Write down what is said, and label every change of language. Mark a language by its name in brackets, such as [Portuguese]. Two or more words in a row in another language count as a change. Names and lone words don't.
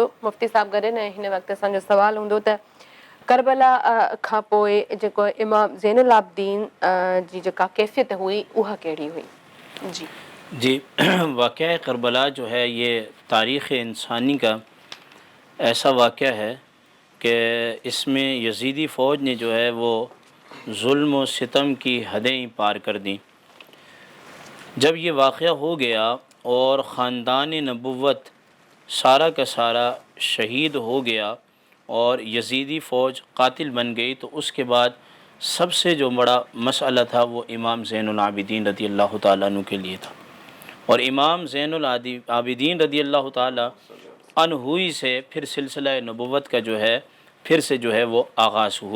[Sindhi] مفتی صاحب گॾु न हिन वक़्तु असांजो सुवाल हूंदो त करबला खां पोइ जेको इमाम ज़ैनुल आबिदीन जी जेका कैफ़ियत हुई उहा कहिड़ी हुई؟ [Urdu] جی واقعہ کربلا جو ہے یہ تاریخ انسانی کا ایسا واقعہ ہے کہ اس میں یزیدی فوج نے جو ہے وہ ظلم و ستم کی حدیں پار کر دیں۔ جب یہ واقعہ ہو گیا اور خاندان نبوت سارا کا سارا شہید ہو گیا اور یزیدی فوج قاتل بن گئی، تو اس کے بعد سب سے جو بڑا مسئلہ تھا وہ امام زین العابدین رضی اللہ تعالیٰ عنہ کے لیے تھا، اور امام زین العابدین رضی اللہ تعالیٰ عنہ ہی سے پھر سلسلہ نبوت کا جو ہے پھر سے جو ہے وہ آغاز ہوا۔